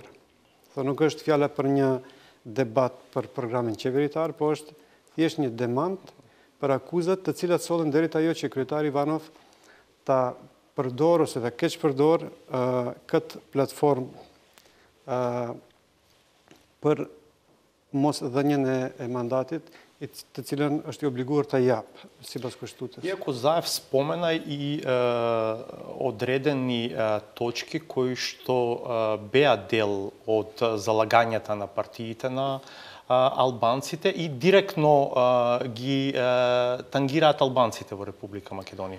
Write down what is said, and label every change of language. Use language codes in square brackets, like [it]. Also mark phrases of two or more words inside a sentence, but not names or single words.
[sq] Nuk është fjala për një debat për programin qeveritar, po është thjesht një demand për akuzat të cilat sollen deri ajo që kryetari Ivanov ta përdor ose ta keq përdor këtë platformë për mos dhënien e mandatit, të cilën është i obliguar ta jap sipas Kushtutës. [mk] Иако Заев спомена и одредени точки кои што беа дел од залагањата на партиите на албанците и директно ги тангираат албанците во Република Македонија.